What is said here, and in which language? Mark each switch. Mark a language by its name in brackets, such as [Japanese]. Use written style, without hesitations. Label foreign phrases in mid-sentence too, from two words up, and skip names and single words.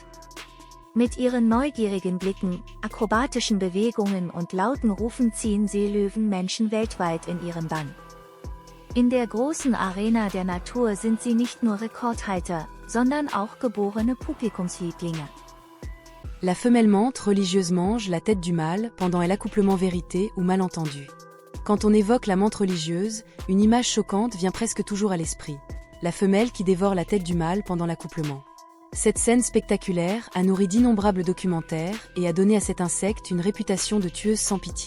[German] Mit ihren neugierigen Blicken, akrobatischen Bewegungen und lauten Rufen ziehen Seelöwen Menschen weltweit in ihren Bann. In der großen Arena der Natur sind sie nicht nur Rekordhalter, sondern auch geborene Publikumslieblinge. [French] La femelle menthe religieuse mange la tête du mâle pendant l'accouplement vérité ou malentendu. Quand on évoque la menthe religieuse, une image choquante vient presque toujours à l'esprit. La femelle qui dévore la tête du mâle pendant l'accouplement. Cette scène spectaculaire a nourri d'innombrables documentaires et a donné à cet insecte une réputation de tueuse sans pitié.